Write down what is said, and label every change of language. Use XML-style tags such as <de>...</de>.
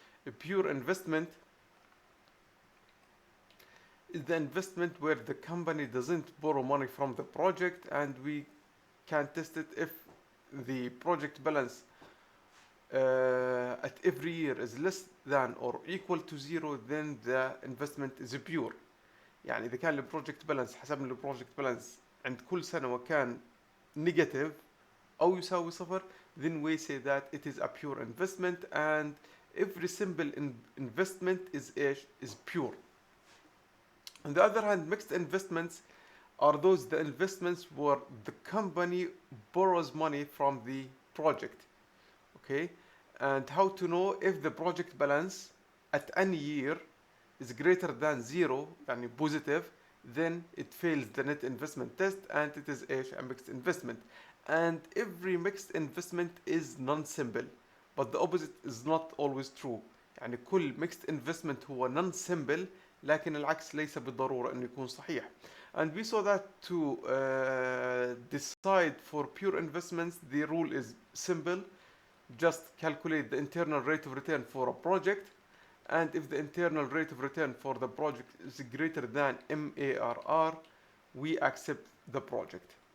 <en>A pure investment is the investment where the company doesn't borrow money from the project and we can test it if the project balance at every year is less than or equal to zero, then the investment is pure.</en> <ar>يعني إذا كان البروجكت بالانس حسبنا البروجكت بالانس عند كل سنة وكان نيجاتيف أو يساوي صفر,</ar> <en>then we say that it is a pure investment, and every simple investment is pure. On the other hand, mixed investments are the investments where the company borrows money from the project. Okay, and how to know if the project balance at any year is greater than zero, يعني positive, then it fails the net investment test and it is a mixed investment. And every mixed investment is non-simple, but the opposite is not always true.</en> <ar>يعني كل mixed investment هو non-simple لكن العكس ليس بالضرورة انه يكون صحيح.</ar> <en>And we saw that to decide for pure investments, the rule is simple. Just calculate the internal rate of return for a project, and if the internal rate of return for the project is greater than MARR, we accept the project.</en>